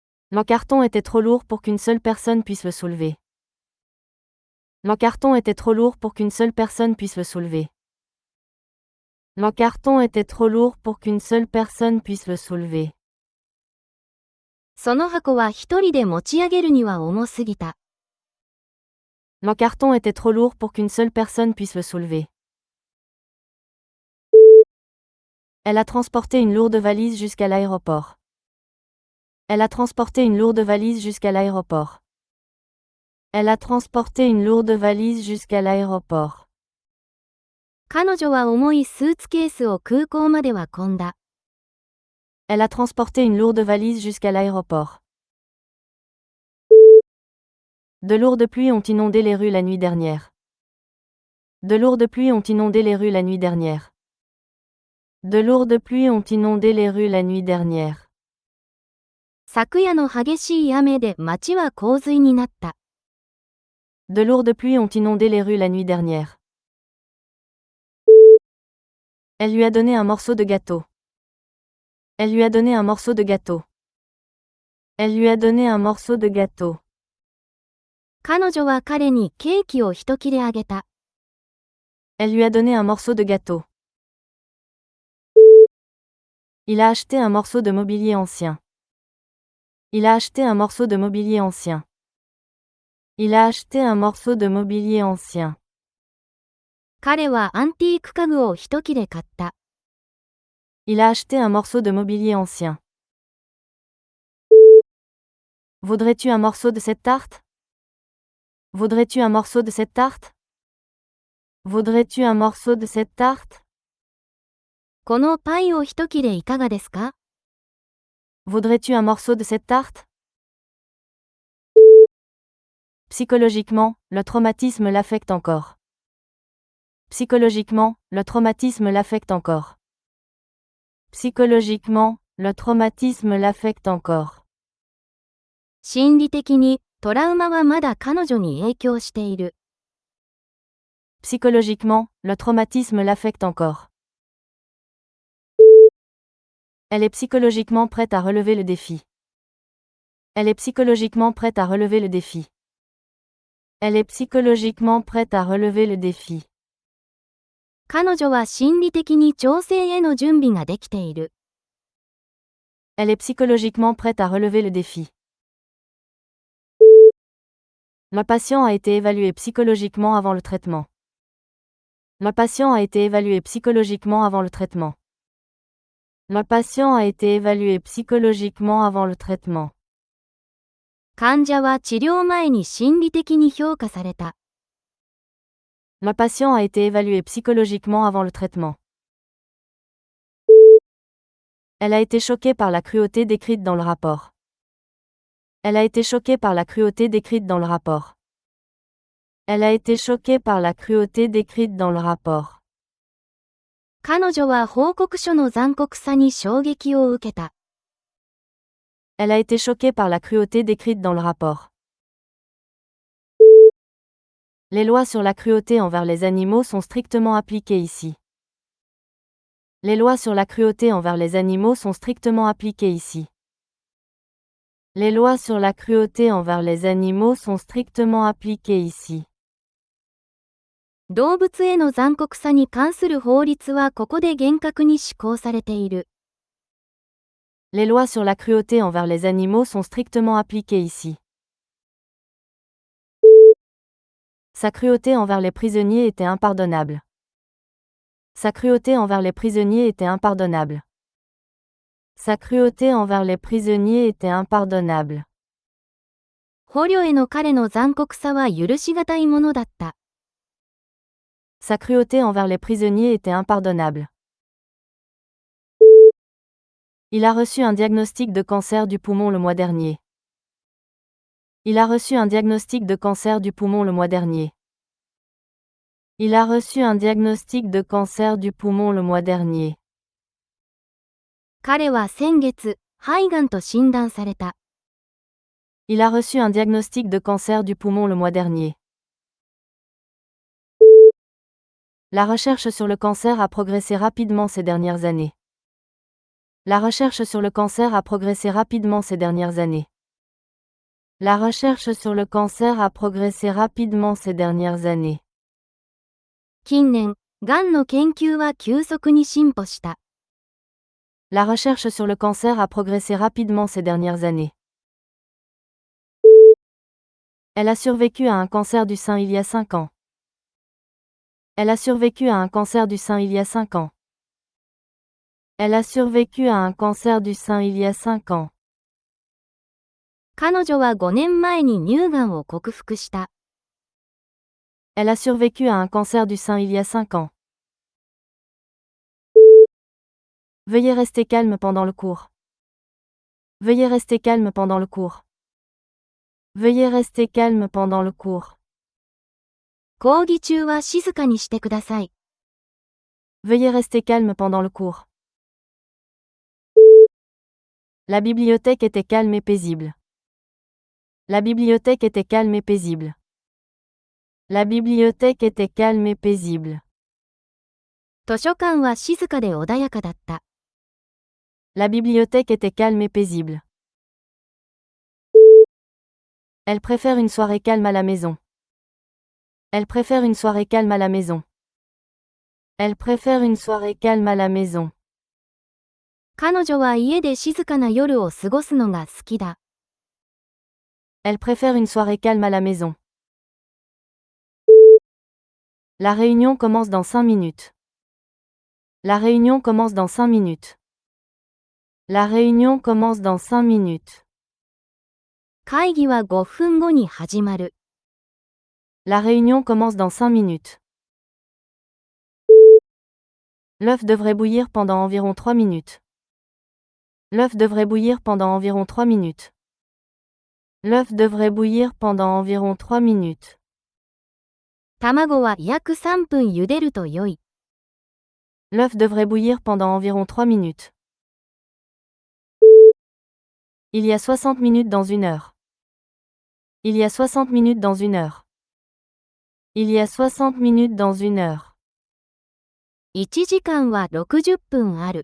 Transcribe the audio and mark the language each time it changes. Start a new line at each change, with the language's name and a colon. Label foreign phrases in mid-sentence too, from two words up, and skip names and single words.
French: L'encarton était trop lourd pour qu'une seule personne puisse le soulever. L'encarton était trop lourd pour qu'une seule personne puisse le soulever. L'encarton était trop lourd pour qu'une seule personne puisse le soulever.
Japanese: その箱は一人で持ち上げるには重すぎた。
French: L'encarton était trop lourd pour qu'une seule personne puisse le soulever. Elle a transporté une lourde valise jusqu'à l'aéroport. Elle a transporté une lourde valise jusqu'à l'aéroport. Elle a transporté une lourde valise jusqu'à l'aéroport.
Japanese: 彼女は重いスーツケースを空港まで運んだ。
French: Elle a transporté une lourde valise jusqu'à l'aéroport. De lourdes pluies ont inondé les rues la nuit dernière. De lourdes pluies ont inondé les rues la nuit dernière. De lourdes pluies ont inondé les rues la nuit dernière.
Japanese: 昨夜の激しい雨で街は洪水になった。
French: De lourdes pluies ont inondé les rues la nuit dernière. Elle lui a donné un morceau de gâteau. Elle lui a donné un morceau de gâteau. Elle lui a donné un morceau de gâteau.
Japanese: 彼女は彼にケーキを一切れあげた。
French: Elle lui a donné un morceau de gâteau. Il a acheté un morceau de mobilier ancien. Il a acheté un morceau de mobilier ancien. Il a acheté un morceau de mobilier ancien.
Japanese: 彼はアンティーク家具を一切れ買った。
French: Il a acheté un morceau de mobilier ancien. Voudrais-tu un morceau de cette tarte? Voudrais-tu un morceau de cette tarte? Voudrais-tu un morceau de cette tarte?
Japanese: このパイを一切れいかがですか？
French: Voudrais-tu un morceau de cette tarte? Psychologiquement, le traumatisme l'affecte encore. Psychologiquement, le traumatisme l'affecte encore. Psychologiquement, le traumatisme l'affecte encore.
Japanese: 心理的に、トラウマはまだ彼女に影響している。
French: Psychologiquement, le traumatisme l'affecte encore. Elle est psychologiquement prête à relever le défi. Elle est psychologiquement prête à relever le défi. Elle est psychologiquement prête à relever le défi.
Japanese: 彼女は心理的に調整への準備ができている。
French: Elle est psychologiquement prête à relever le défi. Le patient a été évalué psychologiquement avant le traitement. Le patient a été évalué psychologiquement avant le traitement. Le patient a été évalué psychologiquement avant le traitement.
Japanese: 患者は治療前に心理的に評価された。
French: Le patient a été évalué psychologiquement avant le traitement. Elle a été choquée par la cruauté décrite dans le rapport. Elle a été choquée par la cruauté décrite dans le rapport. Elle a été choquée par la cruauté décrite dans le rapport.
Japanese: 彼女は報告書の残酷さに衝撃を受けた。
French: Elle a été choquée par la cruauté décrite dans le rapport. Les lois sur la cruauté envers les animaux sont strictement appliquées ici. Les lois sur la cruauté envers les animaux sont strictement appliquées ici. Les lois sur la cruauté envers les animaux sont strictement appliquées ici.
Japanese: 動物への残酷さに関する法律はここで厳格に施行されている。
French: Les lois sur la cruauté envers les animaux sont strictement appliquées ici. Sa cruauté envers les prisonniers était impardonnable. Sa cruauté envers les prisonniers était impardonnable. Sa cruauté envers les prisonniers était impardonnable.
Japanese: 捕虜への彼の残酷さは許しがたいものだった。
French: Sa cruauté envers les prisonniers était impardonnable. Il a reçu un diagnostic de cancer du poumon le mois dernier. Il a reçu un diagnostic de cancer du poumon le mois dernier. Il a reçu un diagnostic de cancer du poumon le mois dernier.
Japanese: 彼は先月、肺がんと診断された。
French: Il a reçu un diagnostic de cancer du poumon le mois dernier. La recherche sur le cancer a progressé rapidement ces dernières années. La recherche sur le cancer a progressé rapidement ces dernières années. La recherche sur le cancer a progressé rapidement ces dernières années.
Japanese: 近年、がんの研究は急速に進歩した。
French: La recherche sur le cancer a progressé rapidement ces dernières années. Elle a survécu à un cancer du sein il y a 5 ans. Elle a survécu à un cancer du sein il y a 5 ans. Elle a survécu à un cancer du sein il y a 5 ans.
Japanese: 彼女は5年前に乳がんを克服した。
French: Elle a survécu à un cancer du sein il y a 5 ans. Veuillez rester calme pendant le cours. Veuillez rester calme pendant le cours. Veuillez rester calme pendant le cours.
Japanese: 講義中は静かにしてください。
French: Veuillez rester calme pendant le cours. La bibliothèque était calme et paisible. La bibliothèque était calme et paisible. La bibliothèque était calme et paisible.
Japanese: 図書館は静かで穏やかだった。
French: La bibliothèque était calme et paisible. Elle préfère une soirée calme à la maison. Elle préfère une soirée calme à la maison. Elle préfère une soirée calme à la maison.
Japanese: 彼女は家で静かな夜を過ごすのが好きだ。
French: Elle préfère une soirée calme à la maison. La réunion commence dans 5 minutes. La réunion commence dans 5 minutes. La réunion commence dans 5 minutes.
Japanese: 会議は5分後に始まる。
French: La réunion commence dans 5 minutes. L'œuf devrait bouillir pendant environ 3 minutes. L'œuf devrait bouillir pendant environ 3 minutes. L'œuf devrait bouillir pendant environ 3 minutes.
Japanese: 卵は約3分茹でると良い。
French: L'œuf devrait bouillir pendant environ 3 minutes. Il y a 60 minutes dans 1 heure. Il y a 60 minutes dans 1 heure. Il y a 60 minutes dans 1 heure.
Japanese: 1 時間は60分ある。